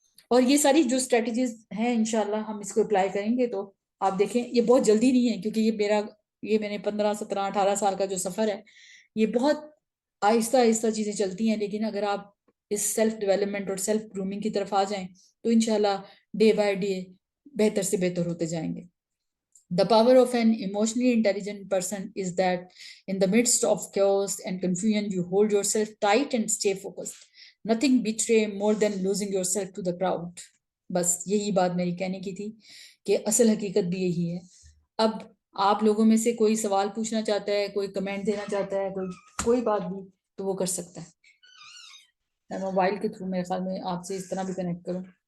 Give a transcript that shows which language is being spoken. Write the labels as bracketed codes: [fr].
[ur] اور یہ ساری جو اسٹریٹجیز ہیں انشاءاللہ ہم اس کو اپلائی کریں گے تو آپ دیکھیں یہ بہت جلدی نہیں ہے، کیونکہ یہ میں نے 15 17 18 سال کا جو سفر ہے، یہ بہت آہستہ آہستہ چیزیں چلتی ہیں. لیکن اگر آپ اس سیلف ڈیولپمنٹ اور سیلف گرومنگ کی طرف آ جائیں تو انشاءاللہ ڈے بائی ڈے بہتر سے بہتر ہوتے جائیں گے. [en] The power of an emotionally intelligent person is that in the midst of chaos and confusion, you hold yourself tight and stay focused. Nothing betray more than losing yourself to the crowd. [ur] بس یہی بات میری کہنے کی تھی کہ اصل حقیقت بھی یہی ہے. اب آپ لوگوں میں سے کوئی سوال پوچھنا چاہتا ہے، کوئی کمنٹ دینا چاہتا ہے، کوئی بات بھی تو وہ کر سکتا ہے. میں موبائل کے تھرو میرے خیال میں آپ سے اس طرح بھی کنیکٹ کروں.